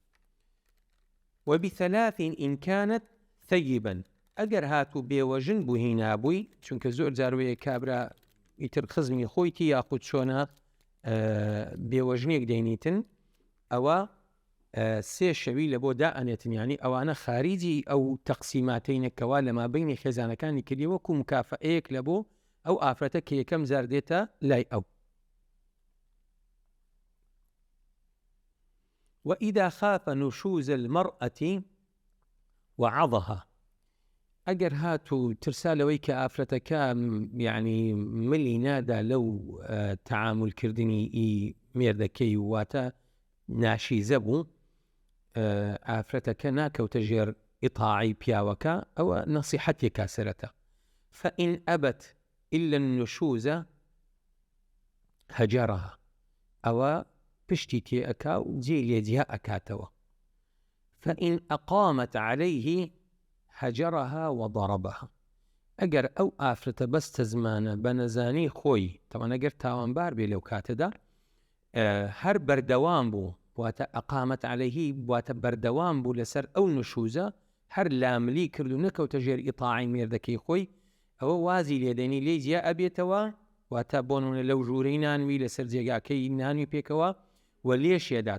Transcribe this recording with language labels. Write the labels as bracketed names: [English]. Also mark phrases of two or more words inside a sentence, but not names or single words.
[Arabic] وب3 ئینکانت ثەیبەن [Central Kurdish] ئەگەر هاتوو بێوەژن بوو هینابووی، چونکە زۆر جاروەیە کابرا ئیتر خزمی خۆیتی یاخود چۆنە بێوەژنێک دەینیتن ئەوە سێ شەوی لە بۆ دائەنێتن، ینی ئەوانە خاریجی ئەو تەقسیماتەینەکەوا لە مابینی خێزانەکانی کردی وەکو مکافەیەک لە بۆ ئەو ئافرەتە کە یەکەم جار دێتە لای ئەو. [Arabic] وإذا خاف نشوز المرأة وعظها، [Central Kurdish] ئەگەر هات و ترسا لەوەی کە ئافرەتەکە یعنی ملی نادا لەو تەعاملکردنی مێردەکەی واتە ناشیزە بوو، ئافرەتەکە ناکەوتە ژێر ئیطاعی پیاوەکە، ئەوە نەسیحەتێکا سەرەتا. [Arabic] فإن أبت إلا النشوز هجرها، [Central Kurdish] ئەوە پشتی تێ ئەکا و جێ لێجیا ئەکاتەوە. [Arabic] فإن أقامت عليه هجرها وضربها، [Central Kurdish] ئەگەر ئەو ئافرەتە بەستە زمانە بە نەزانی خۆی تەوانە ئەگەر تاوانبار بێ لەو کاتەدا هەر بەردەوام بوو، واتە ئەقامەت عەلەیهی واتە بەردەوام بوو لەسەر ئەو نشوزە، هەر لاملی کرد و نەکەوتە ژێر ئیطاعی مێردەکەی خۆی، ئەوە وازی لێدەنی لێ جیا ئەبێتەوە، واتە بۆ نمونە لەو ژوورەی نانوی لەسەر جێگاکەی نانوی پێکەوە و لێشێدا.